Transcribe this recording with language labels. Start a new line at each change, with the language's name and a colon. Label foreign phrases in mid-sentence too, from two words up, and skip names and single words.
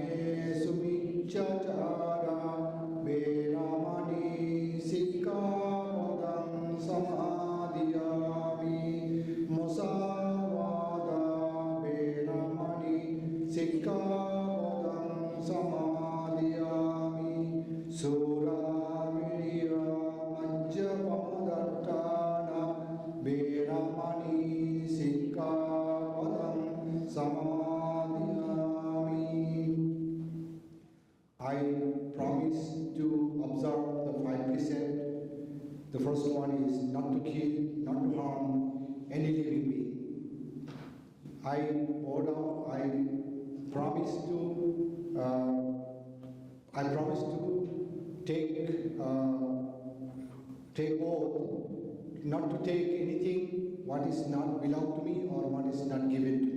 Pali: Sumichachara Veramani Sikkhapadam Samadhiyami Musavada Veramani Sikkhapadam Samadhiyami Suramirya Majjapamadatthana Veramani Sikkhapadam Samadhiyami.
English: I promise to observe the 5 precepts. The first one is not to kill, not to harm any living being. I promise to take oath not to take anything what is not belong to me or what is not given to me.